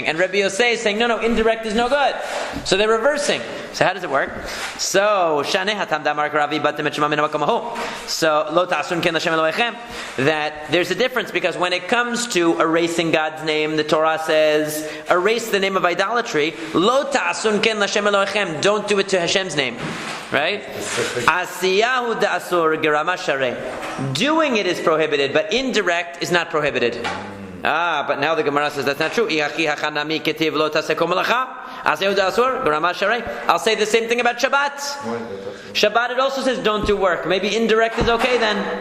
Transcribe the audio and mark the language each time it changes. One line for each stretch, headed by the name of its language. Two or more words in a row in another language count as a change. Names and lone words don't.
English: And Rabbi Yosei is saying, no, indirect is no good. So they're reversing. So how does it work? So, that there's a difference, because when it comes to erasing God's name, the Torah says, erase the name of idolatry.
Hebrew: לא תעשון כן לה' אלהיכם.
English: Don't do it to Hashem's name. Right?
Aramaic: עשייה הוא דאסור גרמא שרי.
English: Doing it is prohibited, but indirect is not prohibited. But now the Gemara says that's not true. I'll say the same thing about Shabbat. Shabbat, it also says don't do work. Maybe indirect is okay then.